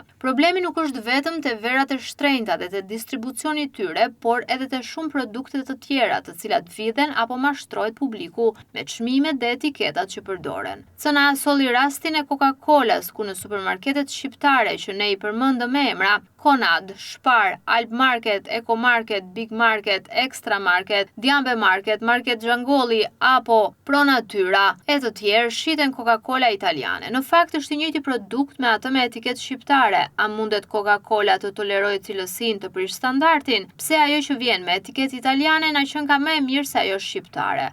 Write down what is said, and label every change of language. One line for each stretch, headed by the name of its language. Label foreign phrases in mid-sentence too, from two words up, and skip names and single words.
Albanian: Problemi nuk është vetëm te verat e shtrenjta dhe te distribucioni i tyre, por edhe te shumë produkte të tjera, të cilat vidhen apo mashtrohet publiku me çmimet dhe etiketat që përdoren. CNA solli rastin e Coca-Colas, ku në supermarketet shqiptare që ne i përmendëm me emra, Conad, Spar, Alp Market, Eco Market, Big Market, Extra Market, Diambe Market, Market Gjangolli apo Pro Natura e të tjerë shiten Coca-Cola italiane. Në fakt është i njëjti produkt me atë me etiketë shqiptare. A mundet Coca-Cola të tolerojë cilësinë, të prish standardin? Pse ajo që vjen me etiketë italiane na qen ka më e mirë se ajo shqiptare?